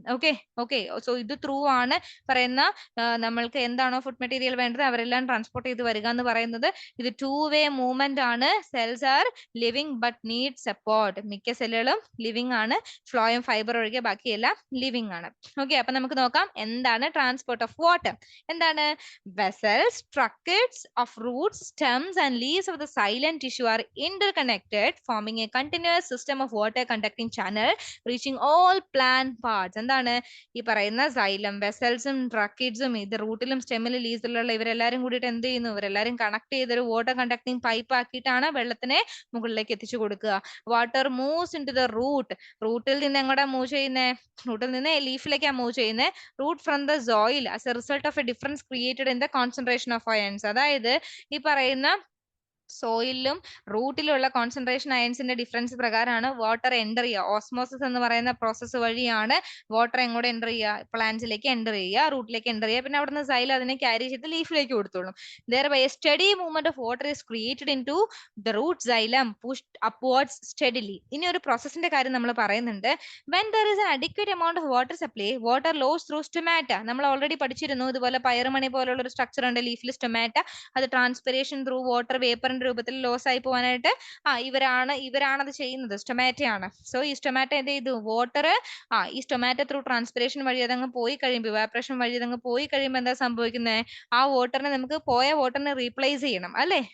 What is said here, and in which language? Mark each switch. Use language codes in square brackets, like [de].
[ml] Okay okay, so ഇത് through ആണ് പറയുന്ന നമ്മൾക്ക് എന്താണോ ഫുഡ് മെറ്റീരിയൽ വേണ്ടത് അവരെല്ലാം ട്രാൻസ്പോർട്ട് ചെയ്ത് വരിക എന്ന് പറയുന്നത്. ഇത് ടു വേ മൂവ്മെന്റ് ആണ്. [en] cells are living but need support, [ml] മിക്ക സെല്ലുകളും ലിവിങ് ആണ്, ഫ്ലോയം ഫൈബർ ഒഴികെ ബാക്കിയെല്ലാം ലിവിങ് ആണ്. ഓക്കെ, അപ്പൊ നമുക്ക് നോക്കാം എന്താണ് ട്രാൻസ്പോർട്ട് ഓഫ് വാട്ടർ. [en] എന്താണ്, vessels, tracheids of roots, stems and leaves of the xylem tissue are interconnected, forming a continuous system of water conducting channel reaching all plant parts. [ml] എന്താണ് ഈ പറയുന്ന xylem, vesselsഉം tracheidsഉം ഇത് റൂട്ടിലും സ്റ്റെമ്മിലും ലീവ്സിലുള്ള ഇവരെല്ലാരും കൂടിയിട്ട് എന്ത് ചെയ്യുന്നു, ഇവരെല്ലാരും കണക്ട് ചെയ്തൊരു വാട്ടർ കണ്ടക്ടിങ് പൈപ്പ് ആക്കിയിട്ടാണ് വെള്ളത്തിനെ മുകളിലേക്ക് എത്തിച്ചു കൊടുക്കുക. [en] water moves into the root, [ml] റൂട്ടിൽ നിന്ന് എങ്ങോട്ടാ മൂവ് ചെയ്യുന്നേ, റൂട്ടിൽ നിന്ന് ലീഫിലേക്കാണ് മൂവ് ചെയ്യുന്നത്. [en] Root from the soil as a result of a difference created in the concentration of ions. [ml] അതായത് ഈ പറയുന്ന സോയിലും റൂട്ടിലുള്ള കോൺസെൻട്രേഷൻ അയൺസിന്റെ ഡിഫറൻസ് പ്രകാരമാണ് വാട്ടർ എൻ്റർ ചെയ്യുക. ഓസ്മോസിസ് എന്ന് പറയുന്ന പ്രോസസ്സ് വഴിയാണ് വാട്ടർ എങ്ങോട്ട് എൻ്റർ ചെയ്യുക, പ്ലാന്റ്സിലേക്ക് എൻ്റർ ചെയ്യുക, റൂട്ടിലേക്ക് എൻ്റർ ചെയ്യുക, പിന്നെ അവിടുന്ന് സൈൽ അതിനെ ക്യാരി ചെയ്ത് ലീഫിലേക്ക് കൊടുത്തോളും. [en] Thereby a steady movement of water is created into the root xylem, pushed upwards steadily. [ml] ഇനി ഒരു പ്രോസസ്സിന്റെ കാര്യം നമ്മൾ പറയുന്നുണ്ട്. [en] When there is an adequate amount of water supply, water flows through stomata. [ml] നമ്മൾ ഓൾറെഡി പഠിച്ചിരുന്നു, ഇതുപോലെ പയറുമണി പോലുള്ള ഒരു സ്ട്രക്ചർ ഉണ്ട് ലീഫിൽ, സ്റ്റൊമാറ്റ. അത് ട്രാൻസ്പിറേഷൻ ത്രൂ വാട്ടർ വേപ്പറിന്റെ രൂപത്തിൽ ലോസ് ആയി പോകാനായിട്ട് ഇവരാണ് അത് ചെയ്യുന്നത്, സ്റ്റൊമാറ്റയാണ്. സോ ഈ സ്റ്റൊമാറ്റ എന്ത് ചെയ്തു, വാട്ടർ ഈ സ്റ്റൊമാറ്റ ത്രൂ ട്രാൻസ്പിറേഷൻ വഴി അതങ്ങ് പോയി കഴിയുമ്പോൾ, ഇവാപറേഷൻ വഴി അതങ്ങ് പോയി കഴിയുമ്പോൾ എന്താ സംഭവിക്കുന്നത്, ആ വാട്ടറിനെ നമുക്ക് പോയ വാട്ടറിനെ റീപ്ലേസ് ചെയ്യണം അല്ലേ.